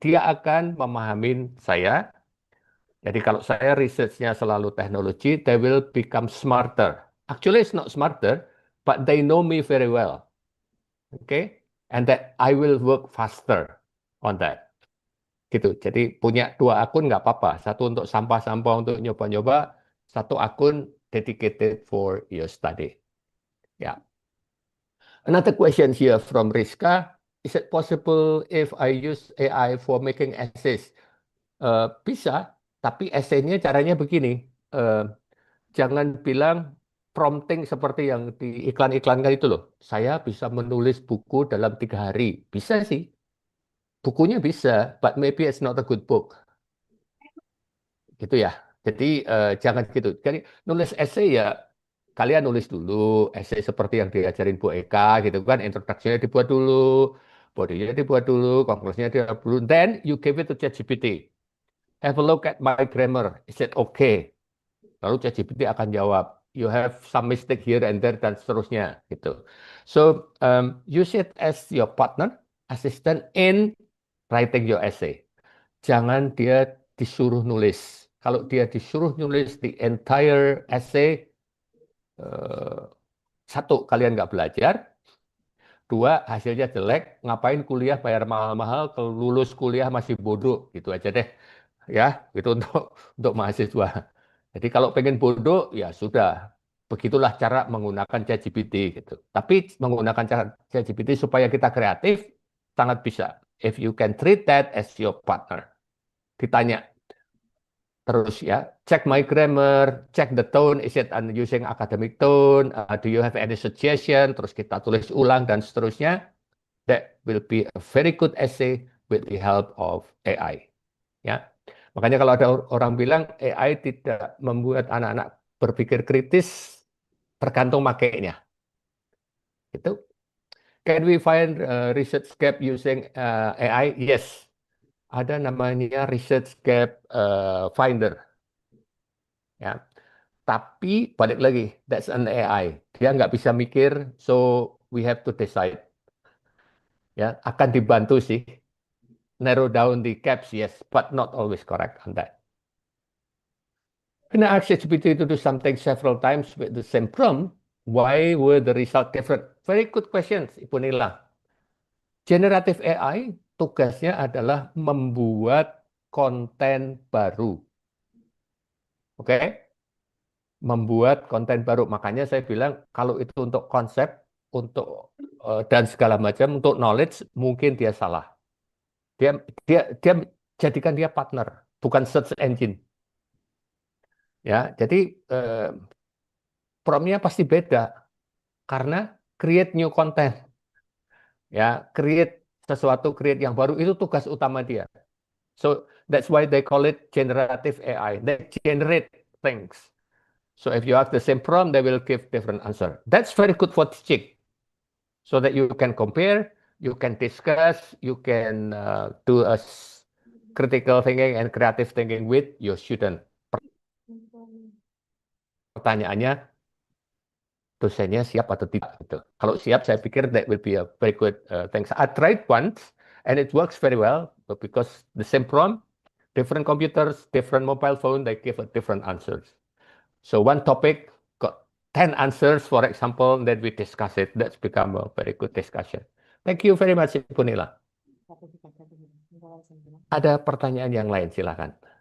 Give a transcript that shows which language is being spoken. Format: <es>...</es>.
<id>Dia akan memahamin saya. Jadi kalau saya researchnya selalu teknologi,</id> <en>they will become smarter. Actually, it's not smarter, but they know me very well. Okay? And that I will work faster on that.</en> <id>Gitu. Jadi punya 2 akun nggak apa-apa. Satu untuk sampah-sampah untuk nyoba-nyoba, satu akun</id> <en>dedicated for your study. Ya. Another question here from Rizka. Is it possible if I use AI for making essays?</en> <id>Bisa, tapi esainya caranya begini. Jangan bilang prompting seperti yang di iklan-iklankan itu loh. Saya bisa menulis buku dalam 3 hari. Bisa sih. Bukunya bisa,</id> <en>but maybe it's not a good book.</en> <id>Gitu ya. Jadi jangan gitu. Jadi nulis essay ya kalian nulis dulu essay seperti yang diajarin Bu Eka gitu kan. Introduction-nya dibuat dulu, body-nya dibuat dulu, conclusion-nya dibuat dulu.</id> <en>Then you give it to ChatGPT. Have a look at my grammar. Is it okay?</en> <id>Lalu ChatGPT akan jawab.</id> <en>You have some mistake here and there</en> <id>dan seterusnya gitu.</id> <en>So use it as your partner, assistant in writing your essay.</en> <id>Jangan dia disuruh nulis. Kalau dia disuruh nulis</id> <en>the entire essay,</en> <id>satu, kalian nggak belajar. 2, hasilnya jelek. Ngapain kuliah bayar mahal-mahal, kalau lulus kuliah masih bodoh. Gitu aja deh. Ya, itu untuk mahasiswa. Jadi kalau pengen bodoh, ya sudah. Begitulah cara menggunakan ChatGPT. Gitu. Tapi menggunakan cara ChatGPT supaya kita kreatif, sangat bisa.</id> <en>If you can treat that as your partner.</en> <id>Ditanya terus ya,</id> <en>check my grammar, check the tone, is it using academic tone, do you have any suggestion,</en> <id>terus kita tulis ulang dan seterusnya.</id> <en>That will be a very good essay with the help of AI.</en> <id>Ya, makanya kalau ada orang bilang AI tidak membuat anak-anak berpikir kritis, tergantung makainya. Itu.</id> <en>Can we find research gap using AI? Yes.</en> <id>Ada namanya research gap finder. Ya. Tapi balik lagi,</id> <en>that's an AI.</en> <id>Dia nggak bisa mikir,</id> <en>so we have to decide.</en> <id>Ya, akan dibantu sih.</id> <en>Narrow down the gaps, yes, but not always correct on that. When I asked GPT to do something several times with the same prompt, why were the result different? Very good questions, Ibu Nila.</en> <id>Generative AI tugasnya adalah membuat konten baru. Oke? Membuat konten baru. Makanya saya bilang kalau itu untuk konsep, untuk dan segala macam, untuk knowledge mungkin dia salah. Dia jadikan dia partner, bukan search engine. Ya, jadi prompt-nya pasti beda karena</id> <en>create new content.</en> <id>Ya, create sesuatu, create yang baru itu tugas utama dia.</id> <en>So that's why they call it generative AI. They generate things. So if you ask the same prompt, they will give different answer. That's very good for teaching, so that you can compare, you can discuss, you can do a critical thinking and creative thinking with your student.</en> <id>Pertanyaannya, dosennya siap atau tidak? Gitu. Kalau siap, saya pikir</id> <en>that will be a very good thing. I tried once, and it works very well, because the same prompt, different computers, different mobile phone, they give a different answers. So one topic got 10 answers, for example, then we discuss it. That's become a very good discussion. Thank you very much, Ibu Nila.</en> <id>Ada pertanyaan yang lain, silakan.</id>